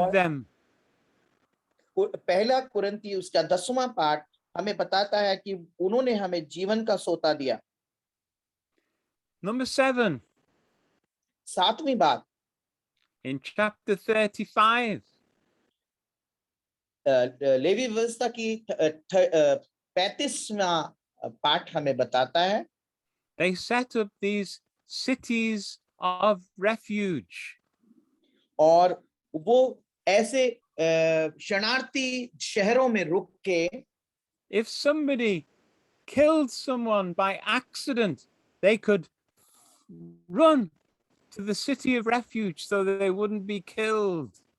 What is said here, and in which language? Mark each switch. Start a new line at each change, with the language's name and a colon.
Hindi: और
English: them.
Hindi: पहला कुरिन्ती उसका 10वां पाठ हमें बताता है कि उन्होंने हमें जीवन का सोता दिया।
English: Number 7,
Hindi: 7वीं बात,
English: in chapter 35,
Hindi: लेवी व्यवस्था की 35वां पाठ हमें बताता है,
English: they set up these cities of refuge.
Hindi: और वो ऐसे शरणार्थी शहरों में रुक के,
English: If somebody killed someone by accident, they could run to the city of refuge so that they wouldn't be killed.